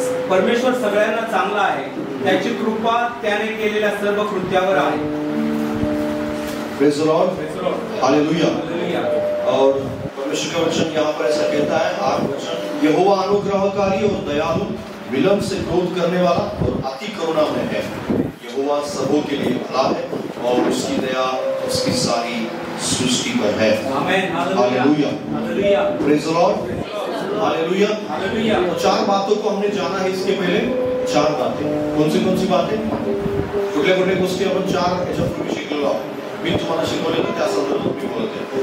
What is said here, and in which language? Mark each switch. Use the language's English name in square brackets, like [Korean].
[Marathi] परमेश्वर सगळ्यांना चांगला आहे त्याची कृपा त्याने केलेल्या सर्व कृत्यावर आहे। [English] Praise the Lord hallelujah. [Hindi] और परमेश्वर का वचन यहाँ पर ऐसा कहता है 8 वचन यहोवा अनुग्रहकारी और दयालु विलंब से क्रोध करने वाला और अति करुणामय है। यहोवा सबों के लिए भला है और उसकी दया उसकी सारी सृष्टि पर है। [English] Amen hallelujah hallelujah praise the lord hallelujah hallelujah. [Hindi] तो 4 बातों को हमने जाना है इसके पहले 4 बातें कौन सी बातें [Marathi] कुठल्या कुठल्या गोष्टी आपण 4 याच्यापूर्वी शिकलेलो आहोत मी तुम्हाला शिकवलेलं त्या संदर्भात मी बोलते।